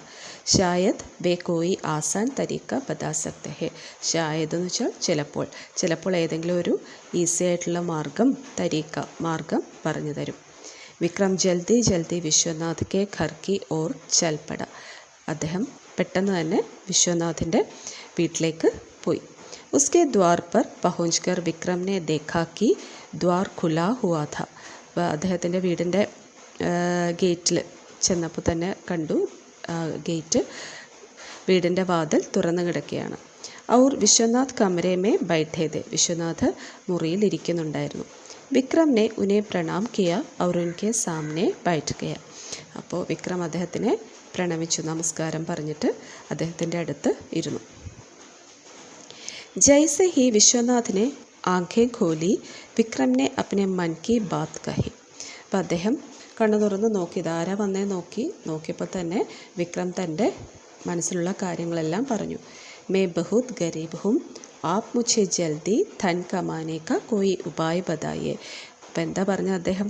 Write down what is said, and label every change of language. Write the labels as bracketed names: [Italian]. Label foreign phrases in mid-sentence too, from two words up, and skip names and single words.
[Hindi] शायद वे कोई आसान तरीका बता सकते हैं, [Malayalam] ഷായദ് എന്ന് വെച്ചാൽ ചിലപ്പോൾ ഏതെങ്കിലും ഒരു ഈസി ആയിട്ടുള്ള മാർഗം പറഞ്ഞു തരും. [Hindi] विक्रम जल्दी जल्दी विश्वनाथ के घर की ओर चल पड़ा, [Malayalam] അദ്ദേഹം പെട്ടെന്ന് തന്നെ വിശ്വനാഥിൻ്റെ വീട്ടിലേക്ക് പോയി. [Hindi] उसके द्वार पर पहुंचकर विक्रम ने देखा कि द्वार खुला हुआ था. [Malayalam] അദ്ദേഹത്തിൻ്റെ വീടിൻ്റെ ഗേറ്റിൽ ചെന്നപ്പോൾ തന്നെ കണ്ടു, വീടിൻ്റെ വാതിൽ തുറന്നു കിടക്കുകയാണ്. [Hindi] और विश्वनाथ कमरे में बैठे थे, [Malayalam] വിശ്വനാഥ് മുറിയിൽ ഇരിക്കുന്നുണ്ടായിരുന്നു. [Hindi] विक्रम ने उन्हें प्रणाम किया और उनके सामने बैठ गया, [Malayalam] അപ്പോൾ വിക്രം അദ്ദേഹത്തിനെ പ്രണമിച്ചു, നമസ്കാരം പറഞ്ഞിട്ട് അദ്ദേഹത്തിൻ്റെ അടുത്ത് ഇരുന്നു. [Hindi] जैसे ही विश्वनाथ ने आंखें खोली, विक्रम ने अपने मन की बात कही. [Malayalam] അപ്പോൾ അദ്ദേഹം കണ്ണു തുറന്ന് നോക്കി, ഇതാരാ വന്നേ നോക്കിയപ്പോൾ തന്നെ വിക്രം തൻ്റെ മനസ്സിലുള്ള കാര്യങ്ങളെല്ലാം പറഞ്ഞു. [Hindi] मैं बहुत गरीब हूं, आप मुझे जल्दी धन कमाने का कोई उपाय बताएं. [Malayalam] അപ്പോൾ എന്താ പറഞ്ഞത് അദ്ദേഹം?